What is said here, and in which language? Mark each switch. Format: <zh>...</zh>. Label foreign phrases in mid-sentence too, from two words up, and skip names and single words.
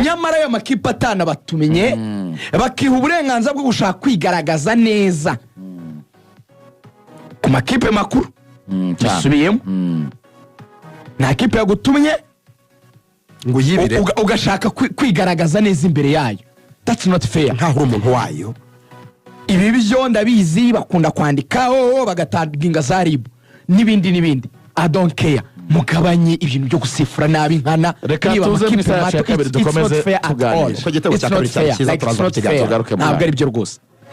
<rw>nyamara ayo makipe atana batumenye bakiha uburenganzira bwo gushaka kwigaragaza neza ku makipe makuru bisubiyemo nta kipe yagutumye ngo yibire ugashaka kwigaragaza neza imbere yayo.</rw> <en>That's not fair.</en> <rw>nkaho umuntu wayo ibi byo ndabizi bakunda kwandikaho bagataginga za RIB n'ibindi</rw> <en>I don't care</en> <rw>mugabanye ibintu byo gusifura nabi nkana niba tuze mu isaha ya kabiri dukomeze tuganira ko gitego cya kabiri cya cyiza turaza kukigaruka ntabwo ari byo rwose.</rw>